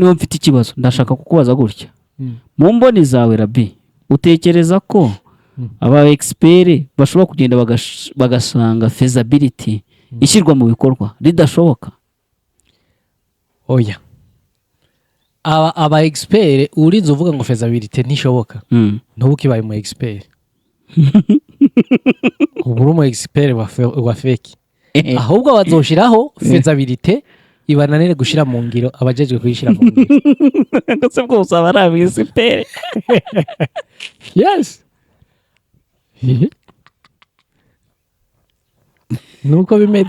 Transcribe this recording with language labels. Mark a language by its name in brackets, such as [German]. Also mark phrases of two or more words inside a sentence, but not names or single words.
[Kinyarwanda] Niho mfite ikibazo ndashaka kukubaza gutya, mu mboni zawe Rabi, utekereza ko aba expert bashobora kugenda bagasanga feasibility ishyirwa mu bikorwa ridashoboka? [Rundi] Oya, aba expert urinze uvuga ngo feasibility ntishoboka, ntubukibaye mu expert. Ubwo mu expert wa fake, ahubwo bazoshiraho feasibility ibananire gushira mu ngiro abajejwe kuyishira mu ngiro. Ndetse bwose abari expert. [Kinyarwanda] Yes. Nuko bimeze